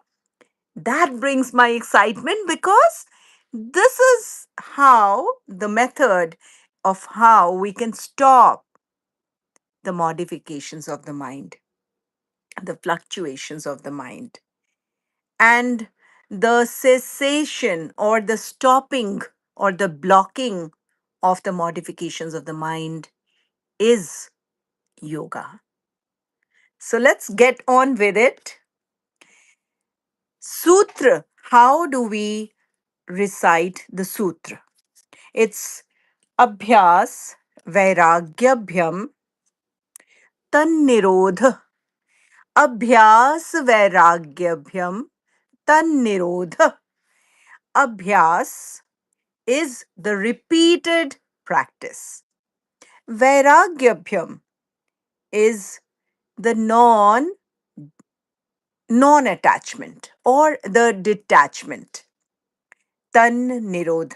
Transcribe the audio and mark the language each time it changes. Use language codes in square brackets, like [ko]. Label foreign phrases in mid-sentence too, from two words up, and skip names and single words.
[en] that brings my excitement because this is how the method of how we can stop the modifications of the mind, the fluctuations of the mind, and the cessation or the stopping or the blocking of the modifications of the mind is yoga. So let's get on with it. Sutra. How do we recite the sutra? [sa] It's Abhyāsa vairāgyābhyāṁ nirodha. Abhyāsa vairāgyābhyāṁ nirodha. [en] Abhyas is the repeated practice. Vairāgyābhyāṁ is the non-attachment or the detachment. Nirodha.